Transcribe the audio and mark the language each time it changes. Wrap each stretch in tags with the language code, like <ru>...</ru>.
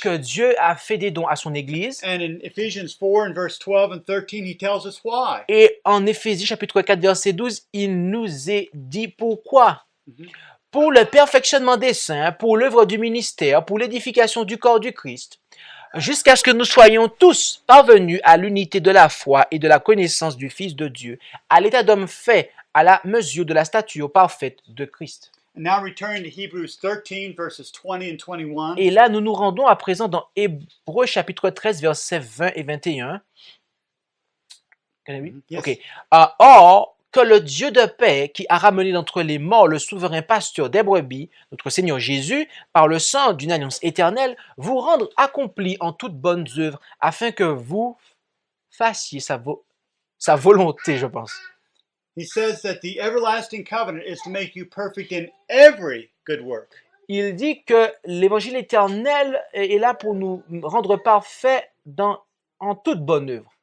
<fr>que Dieu a fait des dons à son Église.</fr> <en>And in Ephesians 4 and verse 12 and 13, he tells us why.</en> <fr>Et en Éphésiens chapitre 4 verset 12, il nous est dit pourquoi. Pour le perfectionnement des saints, pour l'œuvre du ministère, pour l'édification du corps du Christ, jusqu'à ce que nous soyons tous parvenus à l'unité de la foi et de la connaissance du Fils de Dieu, à l'état d'homme fait à la mesure de la stature parfaite de Christ.</fr> <en>And now returning to Hebrews 13 verses 20 and 21.</en> <fr>Et là, nous nous rendons à présent dans Hébreux chapitre 13, versets 20 et 21.</fr> <en>Yes.</en> <fr>Ok. Or, que le Dieu de paix, qui a ramené d'entre les morts le souverain pasteur des brebis, notre Seigneur Jésus, par le sang d'une alliance éternelle, vous rende accompli en toutes bonnes œuvres, afin que vous fassiez sa volonté, je pense.</fr> <en>He says that the everlasting covenant is to make you perfect in every good work.</en> <fr>Il dit que l'évangile éternel est là pour nous rendre parfaits en toute bonne œuvre.</fr>